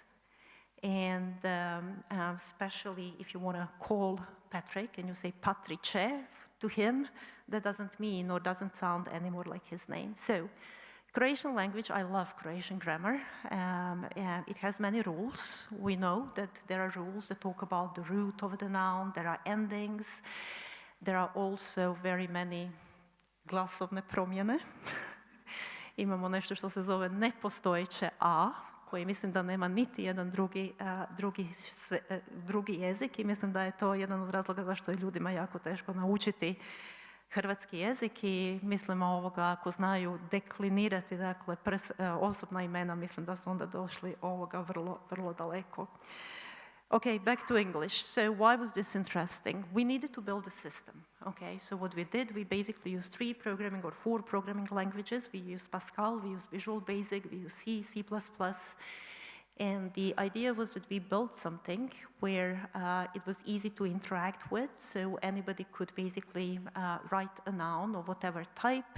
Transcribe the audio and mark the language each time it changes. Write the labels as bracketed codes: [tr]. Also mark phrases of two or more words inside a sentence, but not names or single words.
[en] And especially if you want to call Patrick and you say Patrice to him, that doesn't mean or doesn't sound anymore like his name. So, Croatian language, I love Croatian grammar. It has many rules. We know that there are rules that talk about the root of the noun, there are endings, there are also very many [hr] glasovne promjene. Imamo nešto što se zove nepostojeće a, koji mislim da nema niti jedan drugi jezik, i mislim da je to jedan od razloga zašto je ljudima jako teško naučiti hrvatski jezik, i mislim ako znaju deklinirati, dakle, osobna imena, mislim da su onda došli vrlo, vrlo daleko. [en] Okay, back to English. So why was this interesting? We needed to build a system. Okay, so what we did, we basically used 3 programming or 4 programming languages. We used Pascal, we used Visual Basic, we used C, C++. And the idea was that we built something where it was easy to interact with, so anybody could basically write a noun of whatever type.